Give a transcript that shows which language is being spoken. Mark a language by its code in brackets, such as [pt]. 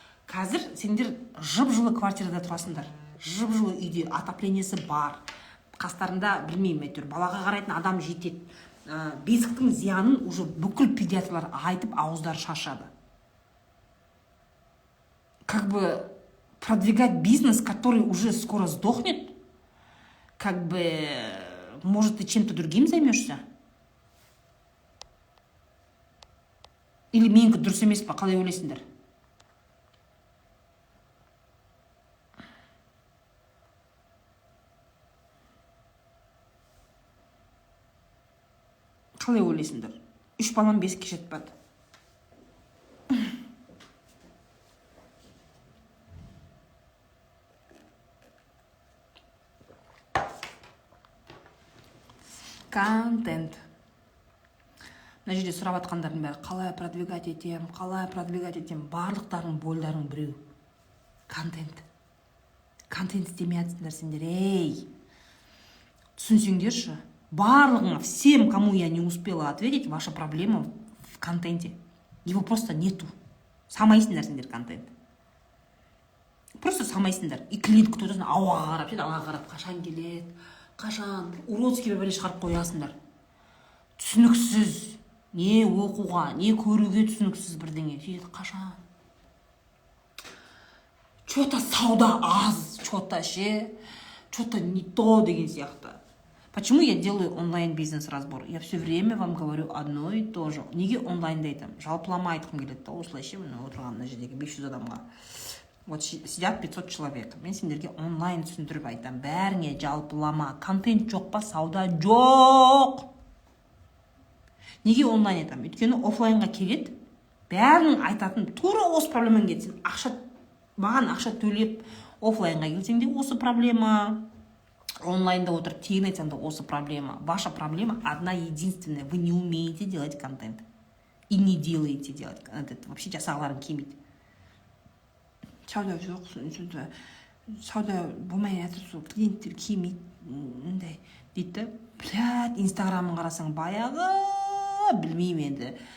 [kk] Қазір сендер жып-жылы квартирада тұрасыңдар, жып-жылы үйде, отоплениясы бар, қастарында білмеймін әйтеуір балаға қарайтын адам жетеді. Бесіктің зиянын уже бүкіл педиатрлар айтып ауыздары шаршады. [ru] Как бы продвигать бизнес, который уже скоро сдохнет, как бы, может, ты чем-то другим займешься? [kk] Или менікі дұрыс емес па, қалай ойлайсыңдар? Қалай ойлайсыңдар? 3 балам бесікке жетпеді. Контент. Мына жерде сұрап атқандардың бәрі қалай продвигать етем, барлықтарының бойларының біреу. Контент. Контент істемей атсыңдар сендер, ей! Түсінсеңдерші, барлығыңа, [ru] всем, кому я не успела ответить, ваша проблема в контенте. Его просто нету. [kk] Самайсыңдар сендер контент. Просто самайсыңдар. И клиент күтіп отырсың, ауаға қарап, қашан келеді, қашан, уродский бәле шығарып қоясыңдар. Түсініксіз. Не оқуға, не көруге түсініксіз бірдеңе. Қашан? Что-то сауда аз, [ru] что-то не то [kk] деген сияқты. [ru] Почему я делаю онлайн-бизнес разбор? Я все время вам говорю одно и то же. [kk] Неге онлайнда айтам? Жалпылама айтқым келеді. Осылайша міне отырған мына жердегі 500 адамға. [ru] Вот сидят 500 человек. [kk] Мен сендерге онлайн түсіндіріп айтам. Бәріңе жалпылама. Контент жоқ па? Сауда жоқ. Неге онлайн айтам? Өйткені офлайнға келеді, бәрінің айтатын тура осы проблемамен кетсін. Маған ақша төлеп офлайнға келсең де осы проблема. Онлайнда отырып тегін айтсаң да осы проблема. [ru] Ваша проблема одна единственная. Вы не умеете делать контент. И не делаете делать контент. [kk] Вообще жасағыларың келмейді. Сауда жоқ, сауда болмай жатыр, клиенттер келмейді, дейді. Блядь, инстаграмын қарасаң баяғы, білмеймін енді.